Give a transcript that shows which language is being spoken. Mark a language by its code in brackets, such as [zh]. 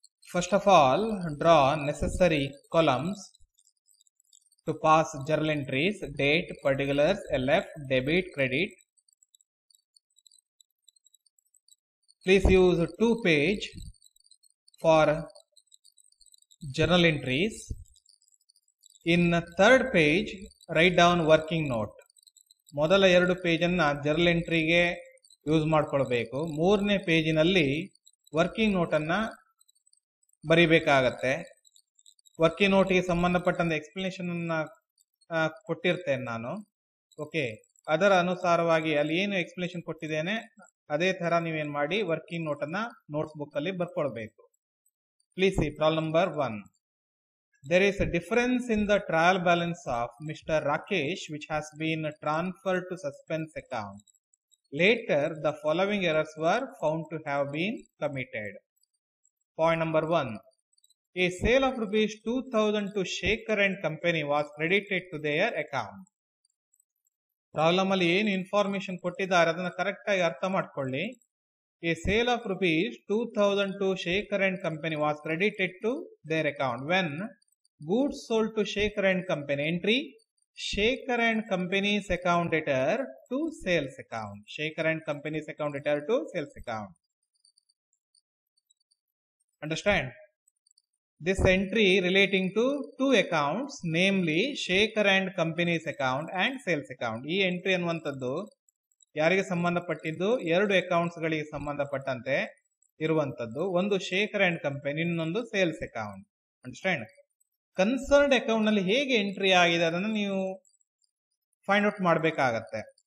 [en] First of all, draw necessary columns to pass journal entries, date, particulars, LF, debit, credit. Please use 2-page for journal entries. In third page, write down working note. [kn] ಮೊದಲ 2 ಪೇಜನ್ನು journal ಎಂಟ್ರಿಗೆ use ಮಾಡ್ಕೊಳ್ಬೇಕು. 3ನೇ ಪೇಜಿನಲ್ಲಿ working ನೋಟನ್ನು ಬರಿಬೇಕಾಗತ್ತೆ. Working ನೋಟಿಗೆ ಸಂಬಂಧಪಟ್ಟಂತೆ explanation ಅನ್ನ ಕೊಟ್ಟಿರ್ತೇನೆ ನಾನು. Okay, ಅದರ ಅನುಸಾರವಾಗಿ ಅಲ್ಲಿ ಏನು ಎಕ್ಸ್ಪ್ಲನೇಷನ್ ಕೊಟ್ಟಿದ್ದೇನೆ ಅದೇ ತರ ನೀವೇನ್ ಮಾಡಿ ವರ್ಕಿಂಗ್ ನೋಟನ್ನ ನೋಟ್ಸ್ ಬುಕ್ ಅಲ್ಲಿ ಬರ್ಕೊಳ್ಬೇಕು. [en] Please see problem number 1. There is a difference in the trial balance of Mr. Rakesh which has been transferred to suspense account. Later, the following errors were found to have been committed. Point number 1. A sale of rupees 2000 to Shaker and Company was credited to their account. [kn] Problem ಅಲ್ಲಿ ಏನು information ಕೊಟ್ಟಿದ್ದಾರೆ ಅದನ್ನ correct ಆಗಿ ಅರ್ಥ ಮಾಡ್ಕೊಳ್ಳಿ. [en] A sale of rupees 2000 to Shaker and Company was credited to their account when goods sold to Shaker and Company. Entry: Shaker and Company's account debtor to sales account. Shaker and Company's account debtor to sales account. Understand? This entry relating to 2 accounts, namely Shaker and Company's account and sales account. [kn] ಈ entry ಅನ್ನುವಂಥದ್ದು ಯಾರಿಗೆ ಸಂಬಂಧಪಟ್ಟಿದ್ದು? 2 accounts ಗಳಿಗೆ ಸಂಬಂಧಪಟ್ಟಂತೆ ಇರುವಂತದ್ದು. ಒಂದು Shekhar and company, ಇನ್ನೊಂದು sales account. Understand? Concerned account ನಲ್ಲಿ ಹೇಗೆ ಎಂಟ್ರಿ ಆಗಿದೆ ಅದನ್ನು ನೀವು ಫೈಂಡ್ ಔಟ್ ಮಾಡಬೇಕಾಗತ್ತೆ.